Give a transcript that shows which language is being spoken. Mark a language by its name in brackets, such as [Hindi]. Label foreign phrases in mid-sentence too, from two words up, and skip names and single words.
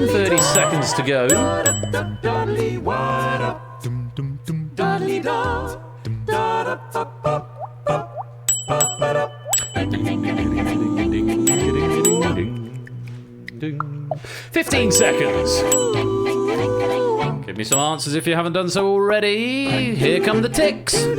[English] 30 seconds to go. Dudley da, da da pa pa pa pa da. 15 seconds. Give me some answers if you haven't done so already. Here come the ticks.